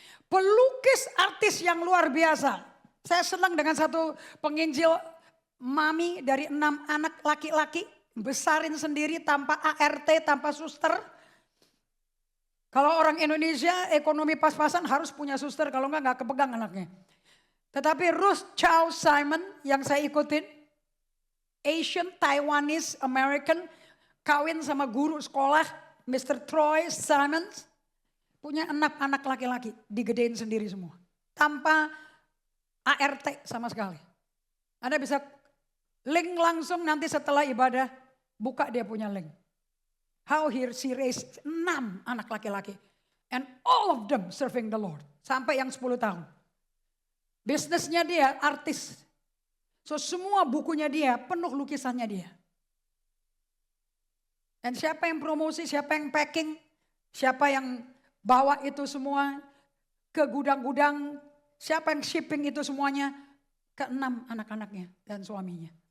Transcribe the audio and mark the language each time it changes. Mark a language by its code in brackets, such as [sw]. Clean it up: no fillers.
[id] Pelukis artis yang luar biasa. Saya senang dengan satu penginjil mami dari 6 anak laki-laki. Besarin sendiri tanpa ART, tanpa suster. Kalau orang Indonesia ekonomi pas-pasan harus punya suster. Kalau enggak kepegang anaknya. Tetapi Ruth Chow Simon yang saya ikutin. [en] Asian, Taiwanese, American. [id] Kawin sama guru sekolah, Mr. Troy Simons, punya 6 anak laki-laki, digedein sendiri semua. Tanpa ART sama sekali. Anda bisa link langsung nanti setelah ibadah, buka dia punya link. [en] How she raised 6 [id] anak laki-laki. [en] And all of them serving the Lord. [id] Sampai yang 10 tahun. Bisnisnya dia artis. So semua bukunya dia, penuh lukisannya dia. Dan siapa yang promosi, siapa yang packing, siapa yang bawa itu semua ke gudang-gudang, siapa yang shipping itu semuanya ke 6 anak-anaknya dan suaminya.